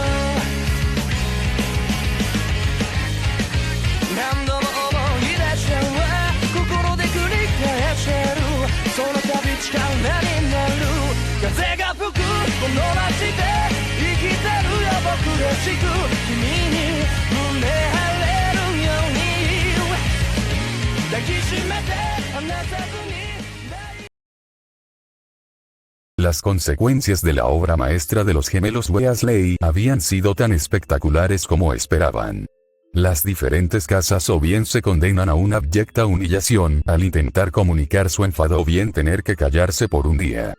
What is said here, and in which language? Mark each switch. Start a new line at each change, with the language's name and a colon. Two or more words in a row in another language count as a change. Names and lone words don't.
Japanese: 何度も思い出しては心で繰り返してるその度力になる風が吹くこの街で生きてるよ僕らしく君に胸張れるように抱きしめて離さずに
Spanish: Las consecuencias de la obra maestra de los gemelos Weasley habían sido tan espectaculares como esperaban. Las diferentes casas o bien se condenan a una abyecta humillación al intentar comunicar su enfado o bien tener que callarse por un día.